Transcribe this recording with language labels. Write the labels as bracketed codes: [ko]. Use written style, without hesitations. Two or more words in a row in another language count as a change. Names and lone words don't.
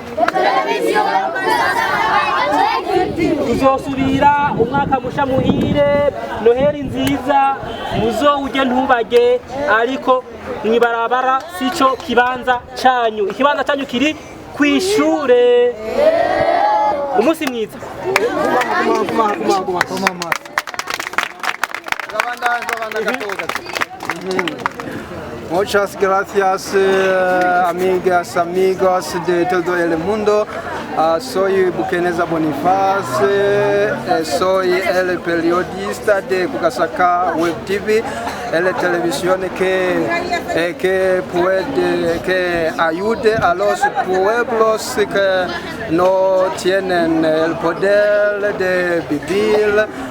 [rn] Tuzosubira umwaka musha muhire, Noheli nziza, muzowuje ntubage, ariko mwibarabara sico kibanza cyanyu. Ikibanza cyanyu kiri kwishure. Umunsi mwiza. [es] Muchas gracias, amigas, amigos de todo el mundo. Soy Bukeneza Boniface, soy el periodista de Kugasaka Web TV, la televisión que ayude a los pueblos que no tienen el poder de vivir.